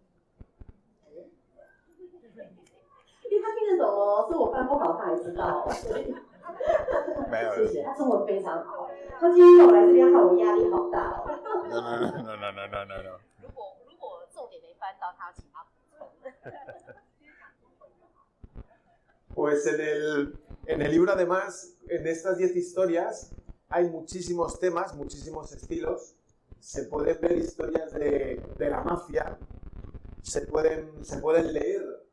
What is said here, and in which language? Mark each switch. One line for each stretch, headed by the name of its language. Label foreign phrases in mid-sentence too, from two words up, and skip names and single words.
Chinese: 因为他听得懂哦，所以我翻不好，他还知道。没有，谢谢，他中文非常好。他今天让我来这边，害我压力好大哦。
Spanish: No.
Chinese: 如果重点没翻到，他请他补充。
Spanish: Pues en el libro, además, en estas 10 historias, hay muchísimos temas, muchísimos estilos. Se pueden ver historias de la mafia, se pueden leer.